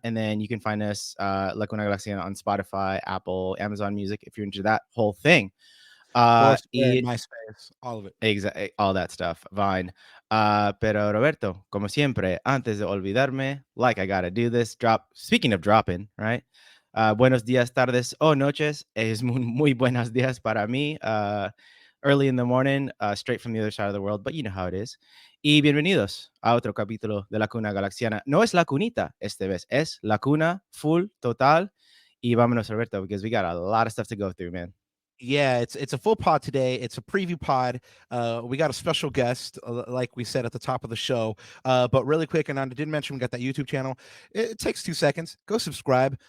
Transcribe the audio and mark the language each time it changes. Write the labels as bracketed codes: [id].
[en] And then you can find us La Cuna Galaxiana on Spotify, Apple, Amazon Music, if you're into that whole thing. MySpace, all of it. Exactly, all that stuff. Vine. [es] Pero Roberto, como siempre, antes de olvidarme, [en] like I gotta do this. Speaking of dropping, right? [es] Buenos días, tardes o noches. Es muy buenos días para mí. [en] Early in the morning, straight from the other side of the world, but you know how it is. [es] Y bienvenidos a otro capítulo de La Cuna Galaxiana. No es La Cunita esta vez, es La Cuna full, total. Y vámonos, [en] Roberto, because we got a lot of stuff to go through, man. Yeah, it's a full pod today. It's a preview pod. We got a special guest, like we said at the top of the show. But really quick, and I did mention we got that YouTube channel. It takes 2 seconds. Go subscribe.